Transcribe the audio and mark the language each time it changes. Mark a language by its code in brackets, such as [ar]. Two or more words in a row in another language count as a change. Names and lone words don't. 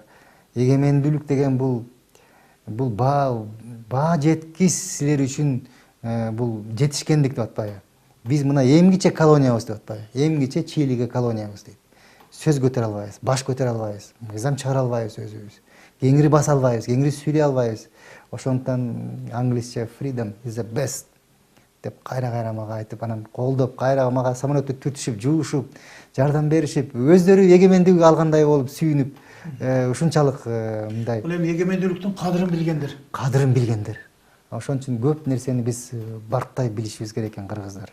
[ky] Эгемендүүлүк деген бул баа жеткис силер үчүн бул жетишкендик деп атпайбы? Биз мына эмгиче колониябыз деп атпайбы? Эмгиче Чилиге колониябыз дейт. Сөз көтөрө албайбыз, баш көтөрө албайбыз, мыйзам чыгара албайбыз өзүбүз. Кеңири баса албайбыз, кеңири сүйлөй албайбыз. Ошондуктан англисче [en] freedom is the best [ky] деп кайра мага айтып, анан колдоп, кайра мага самолетти түртүшүп, жуушуп, жардам беришип, өздөрү эгемендүүлүк алгандай болуп сүйүнүп, ушунчалык мындай. Бул эми эгемендүүлүктүн кадырын билгендер. Ошон үчүн көп нерсени биз барктай билишибиз керек экен кыргыздар.